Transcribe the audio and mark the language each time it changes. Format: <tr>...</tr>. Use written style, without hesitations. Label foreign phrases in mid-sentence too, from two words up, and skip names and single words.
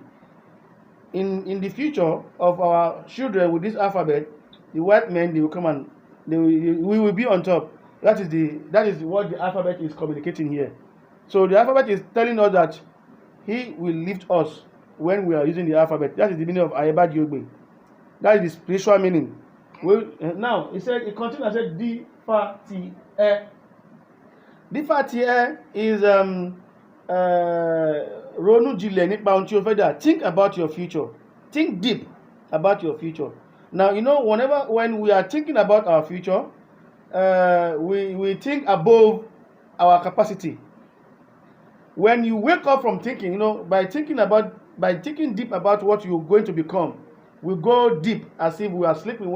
<en>In the future of our children with this alphabet, the white men, they will come and we will be on top. That is what the alphabet is communicating here. So the alphabet is telling us that he will lift us when we are using the alphabet. That is the meaning of Aebajiogbe. That is the spiritual meaning. Now it continues and said Di, Fa, Ti, E.</en> <yo>Di, Fa, Ti, E is Ronu Jile nípa ohun tí o fẹ́ dà.</yo> <en>Think about your future. Think deep about your future. Now, you know, when we are thinking about our future, we think above our capacity. When you wake up from thinking, you know, by thinking deep about what you're going to become, we go deep as if we are sleeping.</en>